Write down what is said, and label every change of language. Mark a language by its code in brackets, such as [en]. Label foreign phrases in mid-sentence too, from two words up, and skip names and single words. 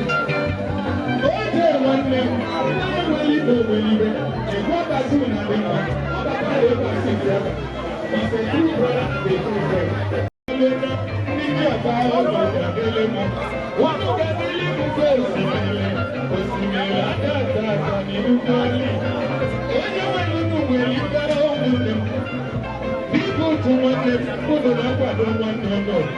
[ig] Oje nwanne m. Onye nwere ibe, nwere ibe. Jikwa bazụ na dị mma. Ọ bata ebe a sị gị ebe. [en] It's a true brother, a true friend. [ig] Ndị ọba ọzọ ga-adịlị mma. Nwanne ga-adịlị m mfe osimiri. Osimiri aka aka aka n'ihu mmiri. Onye nwere unu nwere ibe ụmụnne m. Biko otu nwanne m, unu na-akwado nwanne unu.